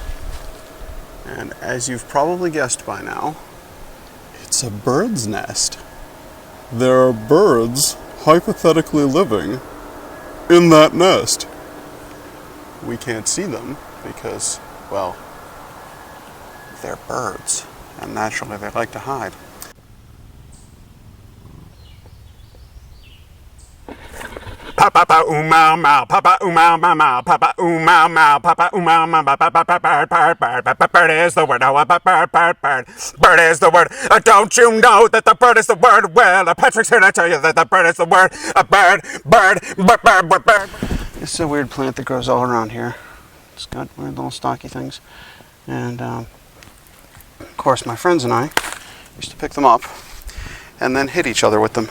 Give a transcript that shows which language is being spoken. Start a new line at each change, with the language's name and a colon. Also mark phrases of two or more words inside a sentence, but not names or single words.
English: And as you've probably guessed by now, it's a bird's nest. There are birds hypothetically living in that nest. We can't see them because, well, they're birds, and naturally they like to hide. Papa ooh mau mau, papa ooh mau mau mau, papa ooh mau mau, papa ooh mau mau, bird is the word. Oh, bird is the word. Don't you know that the bird is the word? Well, Patrick's here to tell you that the bird is the word. A bird. This is a weird plant that grows all around here. It's got weird little stocky things, and of course my friends and I used to pick them up and then hit each other with them.